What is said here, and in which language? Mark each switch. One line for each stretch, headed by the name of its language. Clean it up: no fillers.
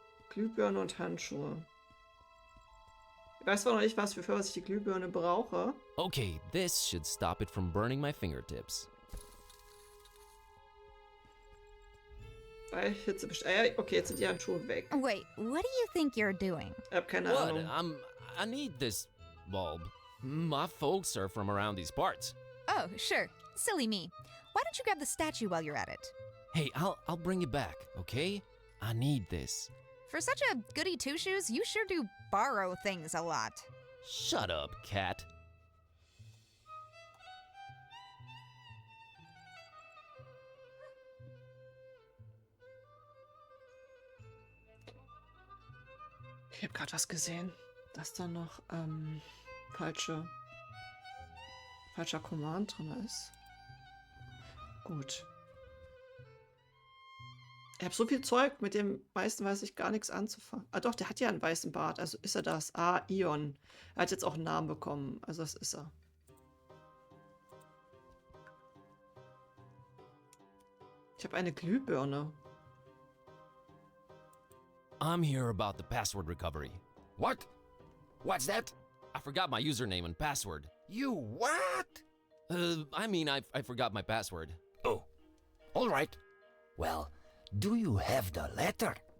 German: Glühbirne und Handschuhe. Ich weiß zwar noch nicht, für was ich die Glühbirne brauche.
English: Okay, this should stop it from burning my fingertips.
German: Bei Hitze okay, jetzt sind die Handschuhe weg.
English: Wait, what do you think you're doing?
German: Ich habe keine
English: What?
German: Ahnung.
English: I need this bulb. My folks are from around these parts. Oh, sure. Silly me. Why don't you grab the statue while you're at it? Hey, I'll bring it back, okay? I need this. For such a goody two-shoes, you sure do borrow things a lot. Shut up, cat.
German: Ich habe gerade was gesehen, dass da noch falscher Command drin ist. Gut. Ich habe so viel Zeug, mit dem meisten weiß ich gar nichts anzufangen. Ah doch, der hat ja einen weißen Bart, also ist er das. Ah, Ion. Er hat jetzt auch einen Namen bekommen, also das ist er. Ich habe eine Glühbirne.
English: I'm here about the password recovery. What? What's that? I forgot my username and password. You what? I mean, I forgot my password. Oh, all right. Well, do you have the letter?